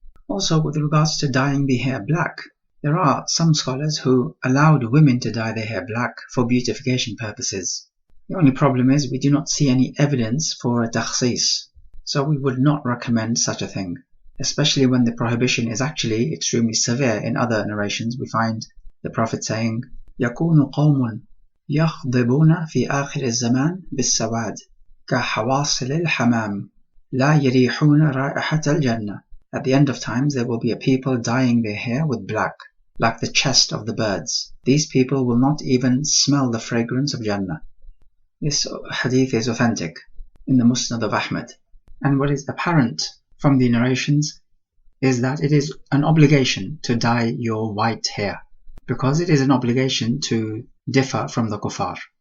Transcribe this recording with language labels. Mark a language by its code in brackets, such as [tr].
[en] Also, with regards to dyeing the hair black, there are some scholars who allowed women to dye their hair black for beautification purposes. The only problem is we do not see any evidence for a takhsis, so we would not recommend such a thing. Especially when the prohibition is actually extremely severe. In other narrations we find the Prophet saying, [ar] يَكُونُ قَوْمٌ يَخْضِبُونَ فِي آخِرِ الزَّمَانِ بِالسَّوَادِ كَحَوَاصِلِ الْحَمَامِ لَا يَرِيحُونَ رَائِحَةَ الْجَنَّةِ. [en] At the end of times there will be a people dyeing their hair with black, like the chest of the birds. These people will not even smell the fragrance of Jannah. This hadith is authentic in the Musnad of Ahmad. And what is apparent from the narrations is that it is an obligation to dye your white hair, because it is an obligation to differ from the kuffar.